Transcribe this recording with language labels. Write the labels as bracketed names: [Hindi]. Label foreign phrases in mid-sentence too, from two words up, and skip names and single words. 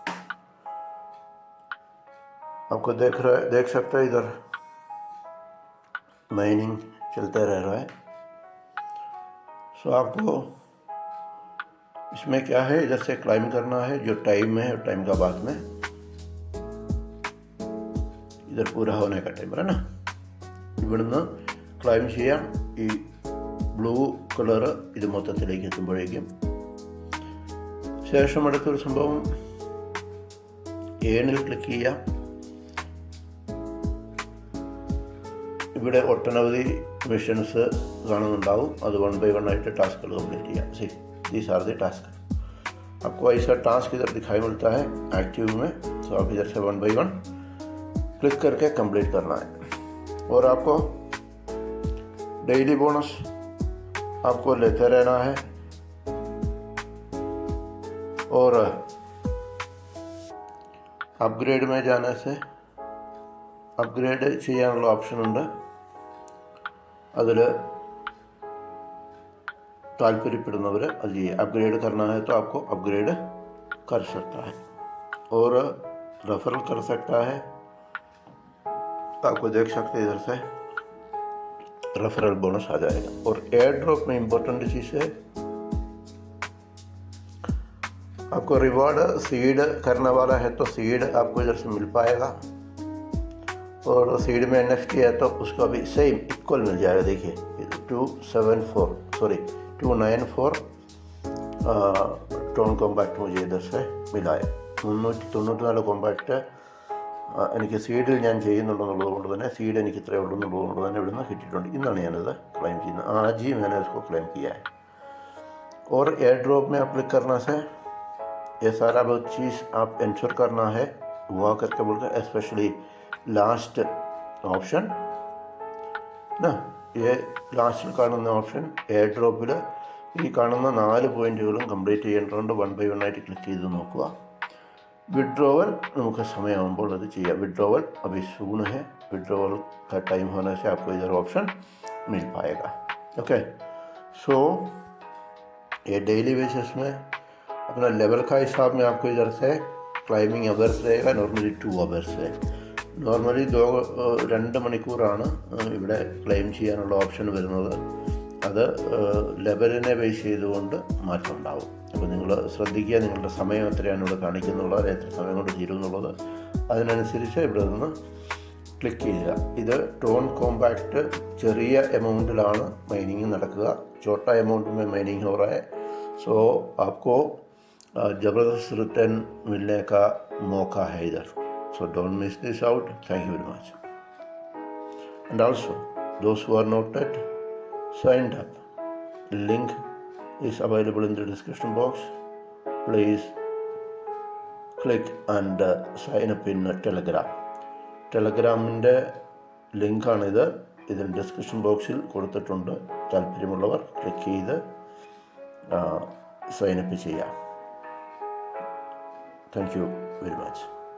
[Hindi] आपको देख सकते हैं इधर माइनिंग चलते रह रहा है। सो आपको इसमें क्या है, इधर से क्लाइम करना है, जो टाइम है टाइम का बाद में इधर पूरा होने का टाइम है ना। [Malayalam] ഇവിടുന്ന് ക്ലൈം ചെയ്യാം ഈ [English] blue colour [Malayalam] ഇത് മൊത്തത്തിലേക്ക് എത്തുമ്പോഴേക്കും. ശേഷം അടുത്തൊരു സംഭവം ഏണിൽ ക്ലിക്ക് ചെയ്യാം. ഇവിടെ ഒട്ടനവധി മിഷൻസ് കാണുന്നുണ്ടാവും. അത് 1 by 1 ആയിട്ട് [English] task complete [Malayalam] ചെയ്യാം. [English] these are the task. [Hindi] आपको ऐसा टास्क इधर दिखाई मिलता है एक्टिव में. तो आप इधर से 1 by 1 क्लिक करके कंप्लीट करना है. और आपको डेली बोनस आपको लेते रहना है. और अपग्रेड में जाने से अपग्रेड [Malayalam] ചെയ്യാനുള്ള ഓപ്ഷൻ ഉണ്ട്. അതിൽ താല്പര്യപ്പെടുന്നവർ അത് ചെയ്യുക. [Hindi] अपग्रेड करना है तो आपको अपग्रेड कर सकता है और रेफरल कर सकता है. आपको देख सकते हैं इधर से रेफरल बोनस आ जाएगा. और [English] air drop [Hindi] में इम्पोर्टेंट चीज़ है, आपको रिवॉर्ड सीड करने वाला है तो सीड आपको इधर से मिल पाएगा. और सीड में NFT है तो उसका भी [English] same equal [Hindi] मिल जाएगा. देखिए 294 टोन कॉम्पैक्ट मुझे इधर से मिला है. [Malayalam] 394 കോമ്പാക്റ്റ് എനിക്ക് സീഡിൽ ഞാൻ ചെയ്യുന്നുണ്ടെന്നുള്ളത് കൊണ്ട് തന്നെ സീഡ് എനിക്ക് ഇത്രയേ ഉള്ളൂ എന്നുള്ളത് കൊണ്ട് തന്നെ ഇവിടുന്ന് കിട്ടിയിട്ടുണ്ട്. ഇന്നാണ് ഞാനത് ക്ലെയിം ചെയ്യുന്നത്. [Hindi] आज ही मैंने इसको क्लेम किया है. और [English] air drop [Hindi] में आप क्लिक करने से ये सारा बहुत चीज़ आप इंश्योर करना है हुआ करके बोलते हैं. स्पेशली लास्ट ऑप्शन ना, ये [Malayalam] ലാസ്റ്റിൽ കാണുന്ന ഓപ്ഷൻ എയർ ഡ്രോപ്പിൽ ഈ കാണുന്ന 4 പോയിൻറ്റുകളും കംപ്ലീറ്റ് ചെയ്യേണ്ടതുകൊണ്ട് 1 by 1 ആയിട്ട് ക്ലിക്ക് ചെയ്ത് നോക്കുക. विड्रॉवल നമുക്ക് സമയമാകുമ്പോൾ അത് ചെയ്യാം. [Hindi] विड्रॉवल अभी सून है. विड्रॉवल का टाइम होने से आपको इधर ऑप्शन मिल पाएगा. ओके, सो ये [English] daily basis [Hindi] में अपना लेवल का हिसाब में आपको इधर से [English] claiming hours [Hindi] रहेगा. नॉर्मली 2 hours है. [Malayalam] നോർമലി 2 മണിക്കൂറാണ് ഇവിടെ ക്ലെയിം ചെയ്യാനുള്ള ഓപ്ഷൻ വരുന്നത്. അത് ലെവലിനെ ബേസ് ചെയ്തുകൊണ്ട് മാറ്റം ഉണ്ടാവും. അപ്പോൾ നിങ്ങൾ ശ്രദ്ധിക്കുക, നിങ്ങളുടെ സമയം എത്രയാണ് ഇവിടെ കാണിക്കുന്നുള്ളത്, അത് എത്ര സമയം കൊണ്ട് തീരും എന്നുള്ളത്. അതിനനുസരിച്ച് ഇവിടെ നിന്ന് ക്ലിക്ക് ചെയ്യുക. ഇത് ടോൺ കോമ്പാക്റ്റ് ചെറിയ എമൗണ്ടിലാണ് മൈനിങ് നടക്കുക. [Hindi] छोटा अमाउंट में माइनिंग हो रहा है. सो आपको ज़बरदस्त रिटर्न मिलने का मौका है इधर. [English] So don't miss this out. Thank you very much. And also, those who are not yet signed up, link is available in the description box. Please click and sign up in Telegram. [Malayalam] ടെലഗ്രാമിൻ്റെ ലിങ്കാണിത്. ഇതിൽ [English] description box [Malayalam] കൊടുത്തിട്ടുണ്ട്. താല്പര്യമുള്ളവർ ക്ലിക്ക് ചെയ്ത് സൈനപ്പ് ചെയ്യാം. [English] Thank you very much.